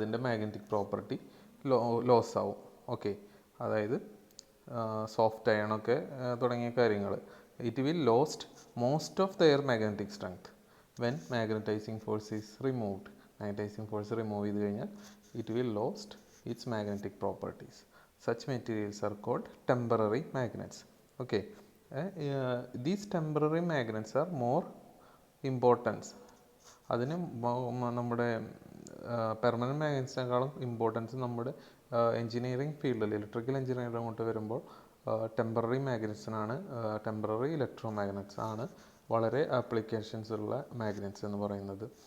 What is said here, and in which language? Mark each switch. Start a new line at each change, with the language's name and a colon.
Malayalam: അതിൻ്റെ magnetic property loss ആവും. Okay, അതായത് സോഫ്റ്റ് അയണൊക്കെ തുടങ്ങിയ കാര്യങ്ങൾ
English: It will lost most of their magnetic strength when magnetising force is removed.
Malayalam: Magnetizing force remove ചെയ്ത് കഴിഞ്ഞാൽ
English: It will lost its magnetic properties. Such materials are called temporary magnets. Okay, these temporary magnets are more important.
Malayalam: അതിന് നമ്മുടെ permanent മാഗ്നറ്റ്സിനേക്കാളും importance നമ്മുടെ engineering ഫീൽഡിൽ electrical engineering അങ്ങോട്ട് വരുമ്പോൾ temporary മാഗ്നറ്റ്സിനാണ്, temporary electro magnets ആണ് വളരെ ആപ്ലിക്കേഷൻസ് ഉള്ള മാഗ്നറ്റ്സ് എന്ന് പറയുന്നത്.